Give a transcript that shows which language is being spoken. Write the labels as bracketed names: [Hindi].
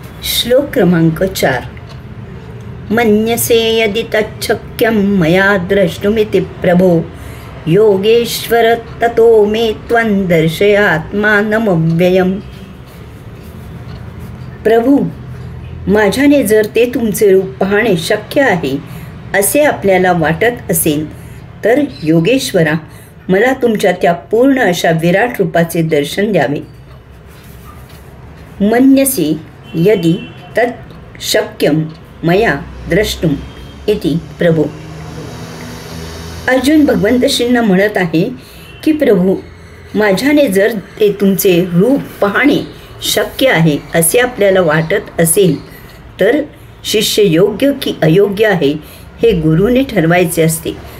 [Sanskrit] श्लोक क्रमांक 4. मन्यसे यदि तच्छक्यं मया द्रष्टुमिति प्रभो योगेश्वर ततो मे त्वं दर्शयात्मानमव्ययम्. [Marathi] प्रभू, माझ्याने जर ते तुमचे रूप पाहणे शक्य आहे असे आपल्याला वाटत असेल तर योगेश्वरा, मला तुमच्या त्या पूर्ण अशा विराट रूपाचे दर्शन द्यावे. [Sanskrit] मन्यसे यदि तत् शक्यं मया द्रष्टुम इति प्रभो. [Marathi] अर्जुन भगवंत श्रींना म्हणत आहे की प्रभू, माझ्याने जर ते तुमचे रूप पाहणे शक्य आहे असे आपल्याला वाटत असेल तर शिष्य योग्य की अयोग्य आहे हे गुरुने ठरवायचे असते.